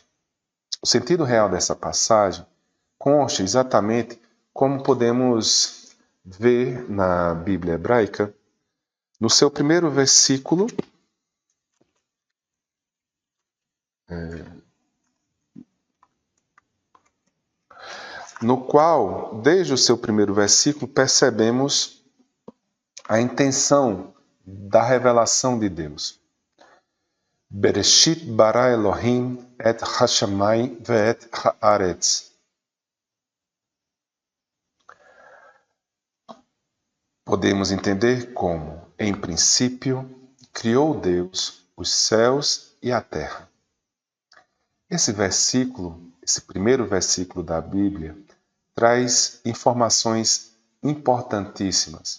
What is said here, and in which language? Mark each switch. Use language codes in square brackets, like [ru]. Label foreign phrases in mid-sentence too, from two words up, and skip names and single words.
[pt] O sentido real dessa passagem consta exatamente como podemos ver na Bíblia hebraica, no seu primeiro versículo, no qual, desde o seu primeiro versículo, percebemos a intenção da revelação de Deus. [he] בראשית ברא אלהים את השמים ואת הארץ. [pt] Podemos entender como, em princípio, criou Deus os céus e a terra. Esse versículo, esse primeiro versículo da Bíblia, traz informações importantíssimas.